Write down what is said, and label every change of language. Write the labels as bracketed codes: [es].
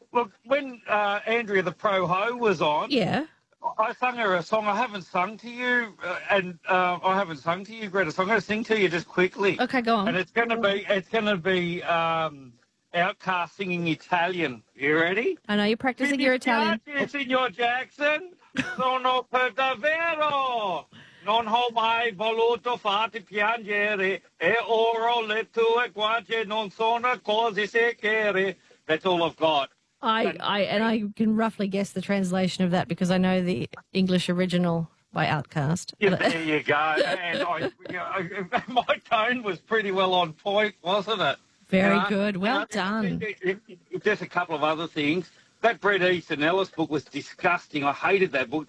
[en] Look, when Andrea the Pro Ho was on, I sung her a song. I haven't sung to you, Greta. So I'm going to sing to you just quickly. Okay, go on. And it's going to be Outcast singing Italian. You ready? I know you're practicing your Italian. Signor Jackson. [it] Sono per davvero, non ho mai voluto farti piangere, e ora le tue guance non sono cose sicure. [en] That's all I've got. I can roughly guess the translation of that because I know the English original by Outcast. Yeah, there you go. And my tone was pretty well on point, wasn't it? Very good. Well done. Just a couple of other things. That Bret Easton Ellis book was disgusting. I hated that book.